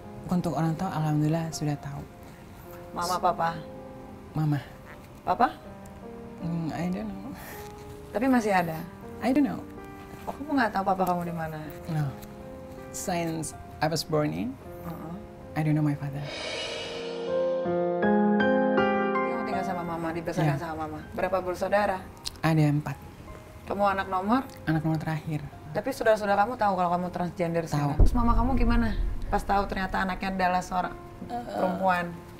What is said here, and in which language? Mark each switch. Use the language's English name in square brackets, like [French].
[Indonesian] Untuk orang tua, alhamdulillah sudah tahu. Mama, papa? Mama, Papa? [English] I don't know. [Indonesian] Tapi masih ada? [English] I don't know. [Indonesian] Oh, kamu nggak tahu papa kamu di mana? [English] No. Since I was born in, I don't know my father. [Indonesian] Kamu tinggal sama mama, dibesarkan Iya. sama mama. Berapa bersaudara? Ada 4, Kamu anak nomor? anak nomor terakhir. Tapi saudara-saudara kamu tahu kalau kamu transgender Tahu. sekarang? Terus mama kamu gimana? Pas tahu ternyata anaknya adalah seorang perempuan.